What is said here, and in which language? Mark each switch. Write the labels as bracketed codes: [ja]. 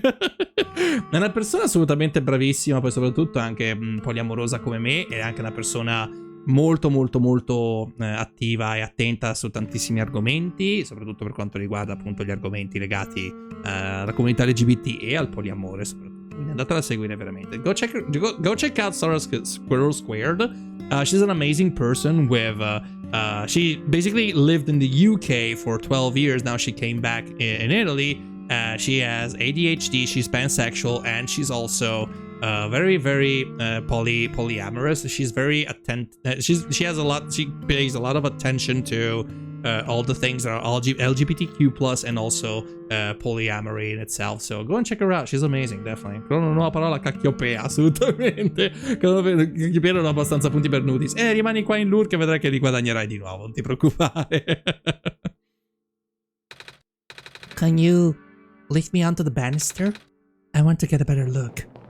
[it] È una persona assolutamente bravissima, poi soprattutto anche poliamorosa come me, e anche una persona molto attiva e attenta su tantissimi argomenti, soprattutto per quanto riguarda appunto gli argomenti legati alla comunità LGBT e al poliamore soprattutto. quindi andatela a seguire veramente. [en] Go check out Sarah Squirrel Squared. She's an amazing person with she basically lived in the UK for 12 years. Now she came back in Italy. She has ADHD, she's pansexual, and she's also very polyamorous. She's very she pays a lot of attention to all the things that are LGBTQ+, and also polyamory in itself. So go and check her out, she's amazing, definitely. [it] Però non ho la parola cacchiopea, assolutamente. Cacchiopea non ho abbastanza punti per nudis. Rimani qua in lure che vedrai che li guadagnerai di nuovo, non ti preoccupare. [en] Can you lift me onto the banister? I want to get a better look.